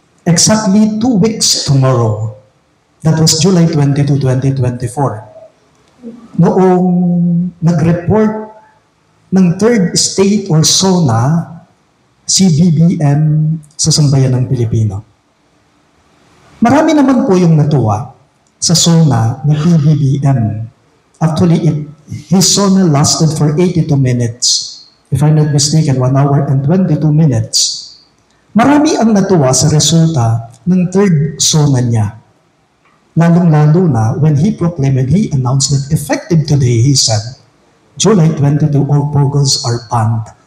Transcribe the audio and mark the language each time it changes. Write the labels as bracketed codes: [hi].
[en] Exactly 2 weeks tomorrow. That was July 22, 2024. [tl] Noong nag-report ng Third State or SONA si BBM sa sambayan ng Pilipino. Marami naman po yung natuwa sa SONA ni BBM. [en] Actually, his SONA lasted for 82 minutes. If I'm not mistaken, 1 hour and 22 minutes. [tl] Marami ang natuwa sa resulta ng third SONA niya. Lalong-lalo na [en] when he proclaimed and he announced that effective today, he said, July 22, all pogos are banned.